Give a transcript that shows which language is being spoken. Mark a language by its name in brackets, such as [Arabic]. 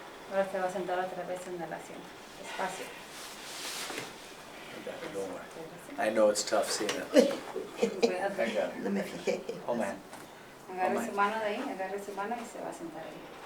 [Spanish] Ahora se va a sentar otra vez en el asiento. Despacio. [English] Don't worry. I know it's tough seeing it. I got it. [Spanish] No me fijé. [English] Oh man. [Spanish] Agarre su mano de ahí, agarre su mano y se va a sentar ahí.